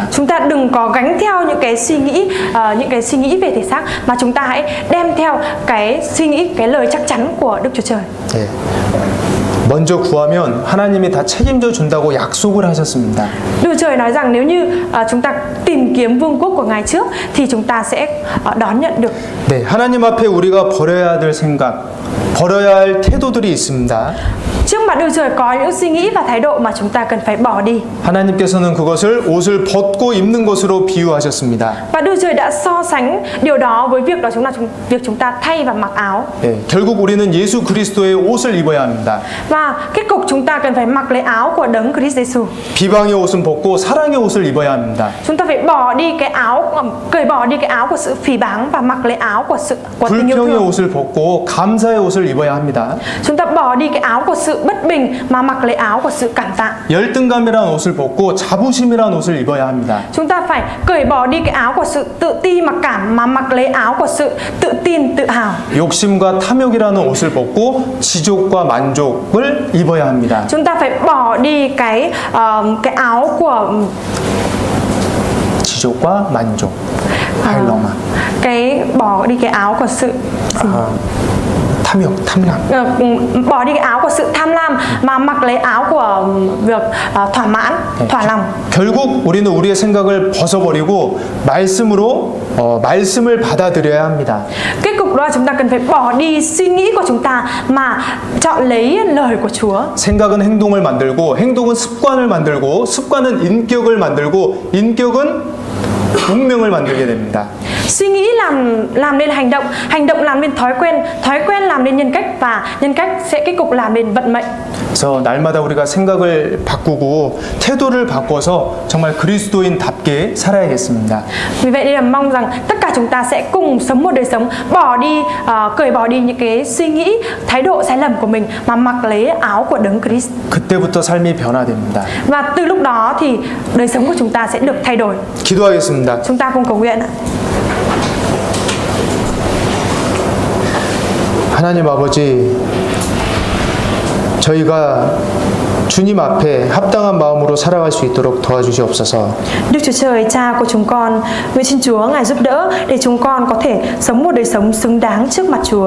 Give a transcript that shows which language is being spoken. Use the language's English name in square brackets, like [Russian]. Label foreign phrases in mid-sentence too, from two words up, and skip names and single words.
[Vietnamese] Chúng ta đừng có gánh theo những cái suy nghĩ về thể xác, mà chúng ta hãy đem theo cái suy nghĩ, cái lời chắc chắn của Đức Chúa Trời. [Korean] 네. 먼저 구하면 하나님이 다 책임져 준다고 약속을 하셨습니다. [Vietnamese] Đức Trời nói rằng nếu như chúng ta tìm kiếm vương quốc của Ngài trước thì chúng ta sẽ đón nhận được. [Korean] 네, 하나님 앞에 우리가 버려야 될 생각, 버려야 할 태도들이 있습니다. [Vietnamese] Trước mặt Đức Trời có những suy nghĩ và thái độ mà chúng ta cần phải bỏ đi. [Korean] 하나님께서는 그것을 옷을 벗고 입는 것으로 비유하셨습니다. [Vietnamese] Và Đức Trời đã so sánh điều đó với việc đó việc chúng ta thay và mặc áo. [Korean] 네, 결국 우리는 예수 그리스도의 옷을 입어야 합니다. [Vietnamese] Và kết cục chúng ta cần phải mặc lấy áo của Đấng Christ Jesus. [Korean] 비방의 옷은 벗고 사랑의 옷을 입어야 합니다. [Vietnamese] Chúng ta phải bỏ đi cái áo, cởi bỏ đi cái áo của sự phỉ báng và mặc lấy áo của tình yêu [Korean] 불평의 [Vietnamese] thương. [Korean] 옷을 벗고 감사의 옷을 입어야 합니다. [Vietnamese] Chúng ta bỏ đi cái áo của sự bất bình mà mặc lấy áo của sự cảm tạ. [Korean] 열등감이라는 옷을 벗고 자부심이라는 옷을 입어야 합니다. [Vietnamese] Chúng ta phải cởi bỏ đi cái áo của sự tự ti mặc cảm mà mặc lấy áo của sự tự tin, tự hào. [Korean] 욕심과 탐욕이라는 옷을 벗고 지족과 만족을 입어야 합니다. [Vietnamese] Chúng ta phải bỏ đi cái áo của [Korean] 지족과 만족. 할로마. [Vietnamese] bỏ đi cái áo của sự [Korean] 탐욕, 탐람. [Vietnamese] bỏ đi cái áo của sự tham lam mà mặc lấy áo của việc thỏa mãn, thỏa lòng. [Korean] 결국 우리는 우리의 생각을 벗어버리고 말씀을 받아들여야 합니다. [Vietnamese] Kết cục đó là chúng ta cần phải bỏ đi suy nghĩ của chúng ta mà chọn lấy lời của Chúa. [Korean] 생각은 행동을 만들고 행동은 습관을 만들고 습관은 인격을 만들고 인격은 운명을 만들게 됩니다. [Vietnamese] Suy nghĩ làm nên hành động, hành động làm nên thói quen làm nên nhân cách, và nhân cách sẽ kết cục làm nên vận mệnh. [Korean] 그래서 날마다 우리가 생각을 바꾸고 태도를 바꿔서 정말 그리스도인답게 살아야겠습니다. [Vietnamese] Vì vậy nên là mong rằng tất cả chúng ta sẽ cùng sống một đời sống cởi bỏ đi những cái suy nghĩ, thái độ sai lầm của mình mà mặc lấy áo của Đấng Christ. [Korean] 그때부터 삶이 변화됩니다. [Vietnamese] Và từ lúc đó thì đời sống của chúng ta sẽ được thay đổi. [Korean] 기도하겠습니다. [Vietnamese] Chúng ta cùng cầu nguyện ạ. [Korean] 하나님 아버지, 저희가 주님 앞에 합당한 마음으로 살아갈 수 있도록 도와주시옵소서. [Vietnamese] Đức Chúa Trời, Cha của chúng con, nguyện xin Chúa Ngài giúp đỡ để chúng con có thể sống một đời sống xứng đáng trước mặt Chúa.